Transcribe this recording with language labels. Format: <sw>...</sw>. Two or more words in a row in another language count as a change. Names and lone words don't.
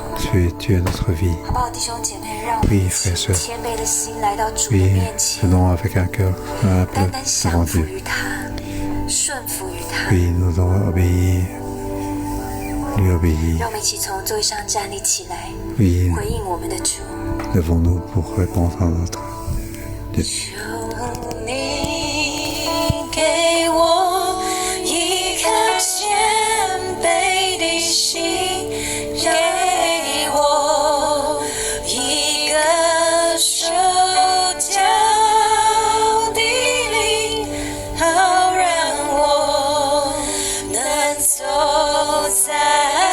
<zh>好不好，弟兄姐妹，让我们以谦卑的心来到主的面前，单单降服于他，顺服于他。让我们一起从座位上站立起来，回应我们的主。</zh> <fr>Levons-nous pour répondre à notre Dieu.</fr> <zh>求你给我一颗谦卑的心，给我一个受教的灵，好让我能走在</zh>